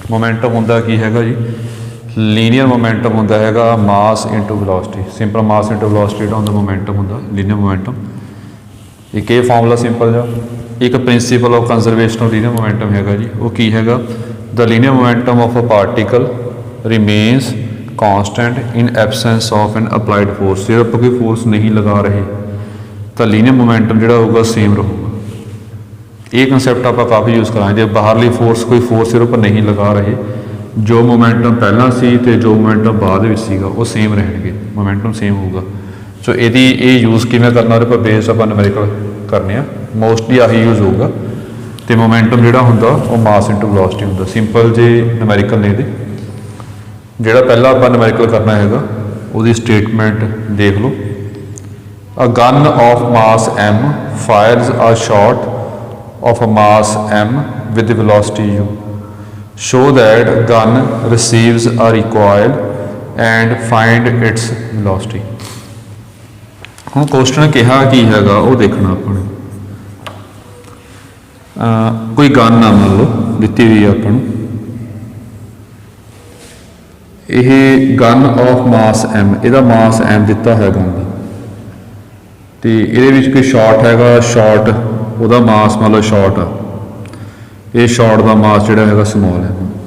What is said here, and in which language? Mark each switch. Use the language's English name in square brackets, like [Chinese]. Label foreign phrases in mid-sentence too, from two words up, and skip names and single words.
[Punjabi] ਮੋਮੈਂਟਮ ਹੁੰਦਾ ਕੀ ਹੈਗਾ ਜੀ? [English] linear momentum [Punjabi] ਹੁੰਦਾ ਹੈਗਾ [English] mass into velocity. simple mass into velocity [Punjabi] ਜਿਹੜਾ ਹੁੰਦਾ [English] ਮੋਮੈਂਟਮ ਹੁੰਦਾ linear momentum. [Punjabi] ਇੱਕ ਇਹ [English] formula simple [Punjabi] ਜਿਹਾ। [English] ਇੱਕ principle of conservation of linear momentum [Punjabi] ਹੈਗਾ ਜੀ, ਉਹ ਕੀ ਹੈਗਾ? [English] the linear momentum of a particle remains constant in absence of an applied force। [Punjabi] ਜੇ ਆਪਾਂ ਕੋਈ ਫੋਰਸ ਨਹੀਂ ਲਗਾ ਰਹੇ ਤਾਂ [English] linear momentum [Punjabi] ਜਿਹੜਾ ਹੋਊਗਾ ਸੇਮ ਰਹੂਗਾ। ਇਹ ਕੰਸੈਪਟ ਆਪਾਂ ਕਾਫੀ ਯੂਜ਼ ਕਰਾਂਗੇ। ਜੇ ਬਾਹਰਲੀ ਫੋਰਸ ਕੋਈ ਫੋਰਸ ਸਿਰਫ ਨਹੀਂ ਲਗਾ ਰਹੇ, ਜੋ ਮੋਮੈਂਟਮ ਪਹਿਲਾਂ ਸੀ ਅਤੇ ਜੋ ਮੋਮੈਂਟਮ ਬਾਅਦ ਵਿੱਚ ਸੀਗਾ ਉਹ ਸੇਮ ਰਹਿਣਗੇ, ਮੋਮੈਂਟਮ ਸੇਮ ਹੋਊਗਾ। ਸੋ ਇਹਦੀ ਇਹ ਯੂਜ਼ ਕਿਵੇਂ ਕਰਨਾ, ਉਹਦੇ ਪਰ ਬੇਸ ਆਪਾਂ ਨਿਊਮੈਰੀਕਲ ਕਰਨੇ ਆ, ਮੋਸਟਲੀ ਆਹੀ ਯੂਜ਼ ਹੋਊਗਾ। ਅਤੇ ਮੋਮੈਂਟਮ ਜਿਹੜਾ ਹੁੰਦਾ ਉਹ [English] mass into velocity [Punjabi] ਹੁੰਦਾ। ਸਿੰਪਲ ਜੇ ਨਿਊਮੈਰੀਕਲ ਨੇ ਇਹਦੇ, ਜਿਹੜਾ ਪਹਿਲਾਂ ਆਪਾਂ ਨਿਊਮੈਰੀਕਲ ਕਰਨਾ ਹੈਗਾ ਉਹਦੀ ਸਟੇਟਮੈਂਟ ਦੇਖ ਲਓ। [English] a gun of mass m fires a shot of a mass m with velocity u, show that gun receives a recoil and find its velocity। [Punjabi] ਹੁਣ ਕੁਐਸਚਨ ਕਿਹਾ ਕੀ ਹੈਗਾ ਉਹ ਦੇਖਣਾ ਆਪਾਂ ਨੇ। ਕੋਈ ਗਨ ਆ ਮੰਨ ਲਓ ਦਿੱਤੀ ਹੋਈ ਆ ਆਪਾਂ ਨੂੰ, ਇਹ [English] gun of mass m, [Punjabi] ਇਹਦਾ ਮਾਸ m ਦਿੱਤਾ ਹੈ ਗਨ ਦਾ, ਅਤੇ ਇਹਦੇ ਵਿੱਚ ਕੋਈ ਸ਼ਾਟ ਹੈਗਾ, ਸ਼ਾਟ ਉਹਦਾ ਮਾਸ ਮੰਨ ਲਓ ਸ਼ਾਟ ਆ, ਇਹ ਸ਼ਾਟ ਦਾ ਮਾਸ ਜਿਹੜਾ ਹੈਗਾ ਸਮੋਲ ਹੈ।